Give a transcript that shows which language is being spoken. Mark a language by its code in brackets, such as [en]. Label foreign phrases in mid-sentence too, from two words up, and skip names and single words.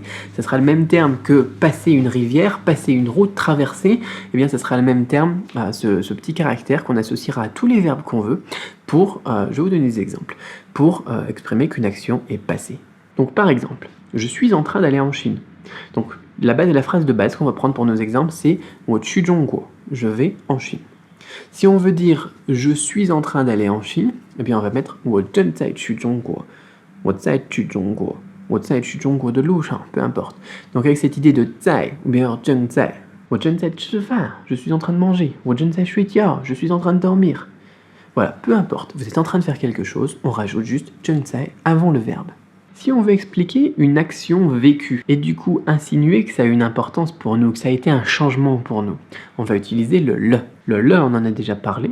[fr] Ce sera le même terme que passer une rivière, passer une route, traverser. Eh bien, ce sera le même terme, ce petit caractère qu'on associera à tous les verbes qu'on veut pour, je vais vous donner des exemples, pour exprimer qu'une action est passée. Donc par exemple, je suis en train d'aller en Chine. Donc la phrase de base qu'on va prendre pour nos exemples, c'est « [zh] 我去中国», [fr] je vais en Chine. Si on veut dire « je suis en train d'aller en Chine », eh bien on va mettre « [zh] 我正在去中国», 我在去中国，我在去中国的路上， [fr] peu importe. Donc avec cette idée de «在» ou bien « 正在», [zh] «我正在吃饭», [fr] je suis en train de manger, [zh] «我正在睡觉», [fr] je suis en train de dormir. Voilà, peu importe, vous êtes en train de faire quelque chose, on rajoute juste « [zh] 正在» [fr] avant le verbe. Si on veut expliquer une action vécue et du coup insinuer que ça a une importance pour nous, que ça a été un changement pour nous, on va utiliser le le. Le le, on en a déjà parlé.